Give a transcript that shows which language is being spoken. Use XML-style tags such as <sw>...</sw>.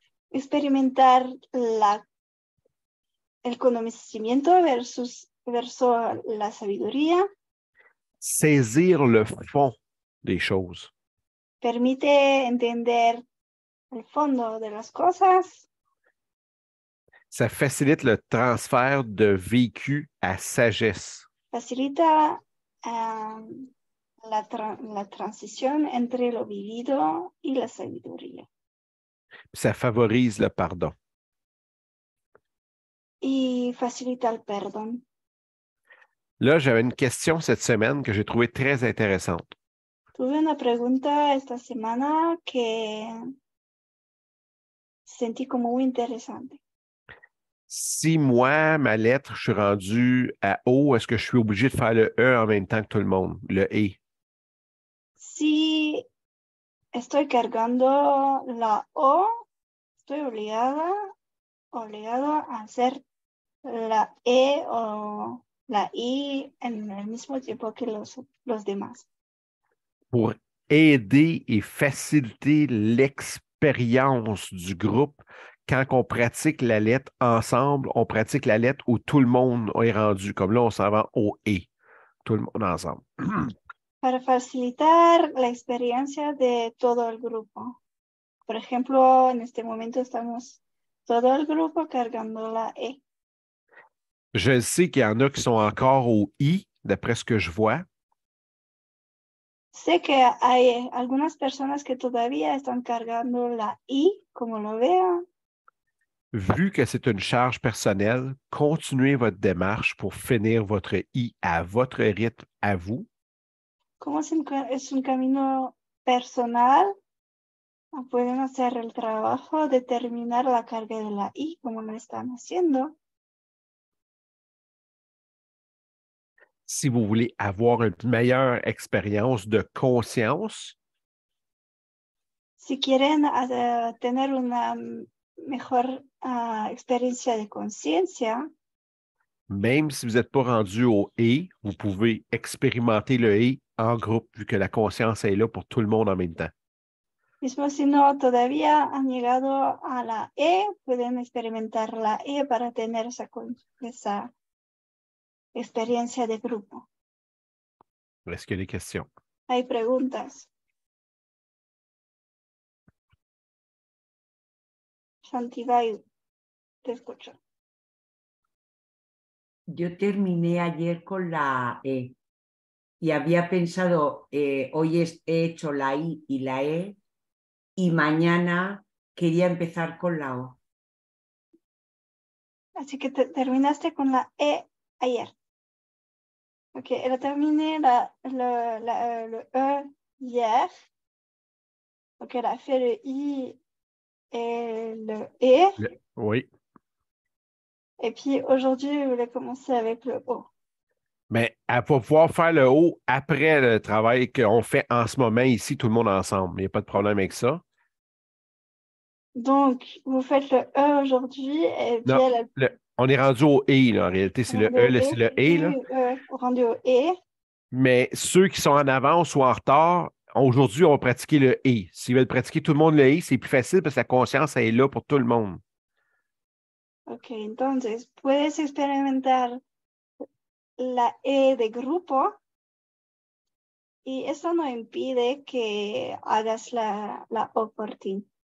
<es>experimentar el conocimiento versus la sabiduría,</es> <fr>saisir le fond des choses.</fr> <es>permite entender el fondo de las cosas,</es> <fr>Ça facilite le transfert de vécu à sagesse.</fr> <es>facilita la transición entre lo vivido y la sabiduría.</es> <fr>Ça favorise le pardon.</fr> <es>Y facilita el perdón.</es> <fr>Là, j'avais une question cette semaine que j'ai trouvée très intéressante.</fr> <es>Tuve una pregunta esta semana que sentí como muy interesante.</es> <fr>Si moi, ma lettre, je suis rendu à O, est-ce que je suis obligé de faire le E en même temps que tout le monde? Le E.</fr> <es>Si estoy cargando la O, estoy obligado a hacer la E o la I en el mismo tiempo que los demás.</es> <fr>Pour aider et faciliter l'expérience du groupe, quand on pratique la lettre ensemble, on pratique la lettre où tout le monde est rendu. Comme là, on s'en va au E, tout le monde ensemble.</fr> <es>Para facilitar la experiencia de todo el grupo. Por ejemplo, en este momento estamos todo el grupo cargando la E.</es> <fr>Je sais qu'il y en a qui sont encore au I, d'après ce que je vois.</fr> <es>Sé que hay algunas personas que todavía están cargando la I, como lo veo.</es> <fr>Vu que c'est une charge personnelle, continuez votre démarche pour finir votre I à votre rythme à vous.</fr> <es>Como es un camino personal, pueden hacer el trabajo de terminar la carga de la I, como lo están haciendo.</es> <fr>Si vous voulez avoir une meilleure expérience de conscience,</fr> <es>Si quieren tener una mejor experiencia de conciencia.</es> <fr>Même si vous n'êtes pas rendu au et, vous pouvez expérimenter le et en groupe, vu que la conscience est là pour tout le monde en même temps.</fr> <es>Mismo si no todavía han llegado a la E, pueden experimentar la E para tener esa experiencia de grupo.</es> <fr>Est-ce qu'il y a des questions?</fr> <es>Hay preguntas. Santibay, te escucho. Yo terminé ayer con la E y había pensado, hoy he hecho la I y la E y mañana quería empezar con la O. Así que terminaste con la E ayer.</es> <fr>Ok, elle a terminé le E hier. Donc, elle a fait le I et le E. Oui. Et puis, aujourd'hui, elle voulait commencer avec le O. Mais elle va pouvoir faire le haut après le travail qu'on fait en ce moment ici, tout le monde ensemble. Il n'y a pas de problème avec ça. Donc, vous faites le E aujourd'hui et puis Non, elle on est rendu au et, là, en réalité. C'est le E, c'est le et, là. rendu au E. Mais ceux qui sont en avance ou en retard, aujourd'hui, on va pratiquer le et. S'ils veulent pratiquer tout le monde le et, c'est plus facile parce que la conscience elle est là pour tout le monde.</fr> <es>Ok, entonces puedes experimentar la E de grupo y eso no impide que hagas la O por ti.</es>